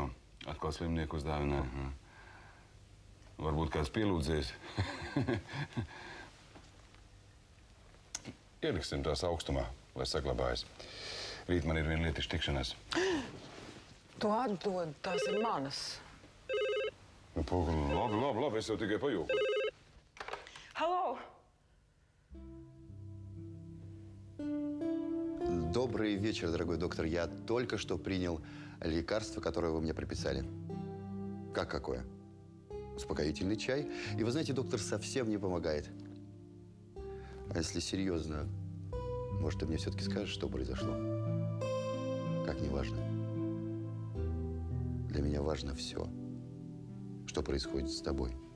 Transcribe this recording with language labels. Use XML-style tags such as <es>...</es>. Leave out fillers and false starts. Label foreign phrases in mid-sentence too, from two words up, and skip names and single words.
<lv>Atkal slimnieku uzdāvināja. Varbūt kāds pielūdzējis. Ieliksim tās augstumā, lai saglabājas. Rīt man ir viena lietiša tikšanās. Tu atdod, tās ir manas. Nu, labi, es jau tikai pajokoju. Halo!</lv> <ru>Добрый вечер, дорогой доктор. Я только что принял лекарство, которое вы мне прописали. Как какое? Успокоительный чай. И вы знаете, доктор совсем не помогает. А если серьезно, может, ты мне все-таки скажешь, что произошло? Как не важно? Для меня важно все, что происходит с тобой.</ru>